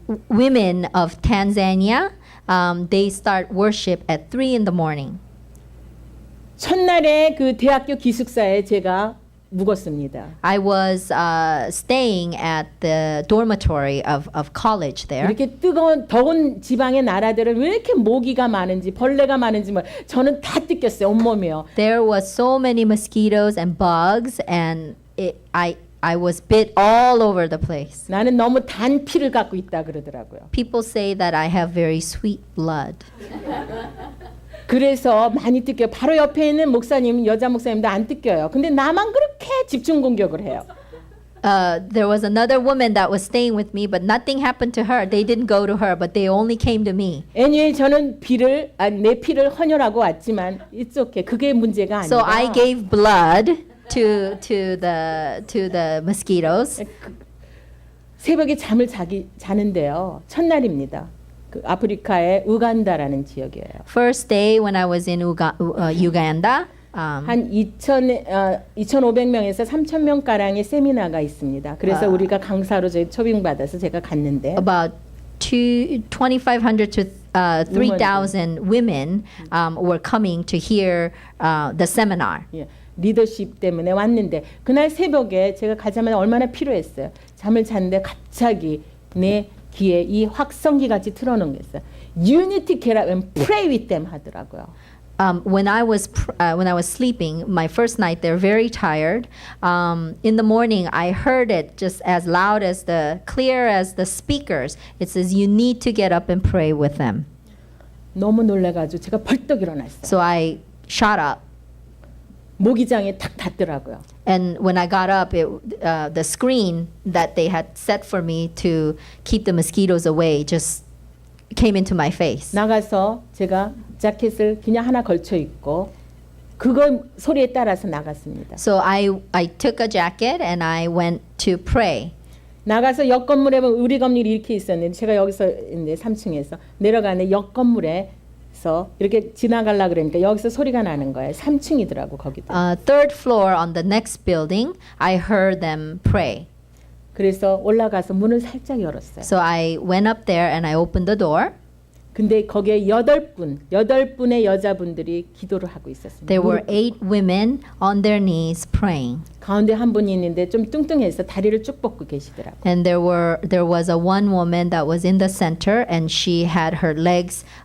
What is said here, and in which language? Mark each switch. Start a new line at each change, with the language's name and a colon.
English: Women of Tanzania, they start worship at 3 in the morning.
Korean: 첫날에 그 대학교 기숙사에 제가 묵었습니다. I was staying at the dormitory of college there. 이렇게 뜨거운 더운 지방의 나라들은 왜 이렇게 모기가 많은지 벌레가 많은지 저는 다 느꼈어요. 온몸이요.
English: There was so many mosquitoes and bugs, and I was bit all over the place.
Korean: 나는 너무 단 피를 갖고 있다 그러더라고요.
English: People say that I have very sweet blood.
Korean: 그래서 많이 뜯겨요. 바로 옆에 있는 목사님, 여자 목사님도 안 뜯겨요. 근데 나만 그렇게 집중 공격을 해요.
English: There was another woman that was staying with me, but nothing happened to her. They didn't go to her, but they only came to me. Anyway,
Korean: 저는 내 피를 헌혈하고 왔지만
English: it's okay.
Korean: 그게 문제가 아니라.
English: So I gave blood to the mosquitoes.
Korean: 새벽에 잠을 자는데요. 첫날입니다. 그 아프리카의 우간다라는 지역이에요.
English: First day when I was in Uganda.
Korean: 한 2,500명에서 3,000명 가량의 세미나가 있습니다. 그래서 우리가 강사로 저희 초빙받아서 제가 갔는데
English: About 2,500 to 3,000 women were coming to hear the seminar.
Korean: 예, 리더십 때문에 왔는데 그날 새벽에 제가 가자마자 얼마나 필요했어요. 잠을 잤는데 갑자기 내 귀에 이 확성기 같이 틀어놓은 게 있어요.
English: You need to get up and pray with them
Korean: 하더라고요.
English: When I was sleeping, my first night, they're very tired. In the morning, I heard it just as loud as clear as the speakers. It says, "You need to get up and pray with them."
Korean: 너무 놀라가지고 제가 벌떡 일어났어요.
English: So I shot up,
Korean: 모기장에 탁 닿더라고요.
English: and when I got up, the screen that they had set for me to keep the mosquitoes away just came into my face.
Korean: 나가서 제가 자켓을 그냥 하나 걸쳐 입고 그거 소리에 따라서 나갔습니다.
English: So I took a jacket and I went to pray.
Korean: 나가서 옆 건물에 보면 우리 건물이 이렇게 있었는데 제가 여기서 있는데 3층에서 내려가는데 옆 건물에서 이렇게 지나가려고 그러니까 여기서 소리가 나는 거예요. 3층이더라고 거기도.
English: Third floor on the next building, I heard them pray.
Korean: 그래서 올라가서 문을 살짝 열었어요.
English: So I went up there and I opened the door.
Korean: 근데 거기에 8분의 여자분들이 기도를 하고 있었습니다.
English: There were 8 women on their knees praying.
Korean: 가운데 한 분이 있는데 좀 뚱뚱해서 다리를 쭉 뻗고 계시더라고요.
English: And there was one woman that was in the center and she had her legs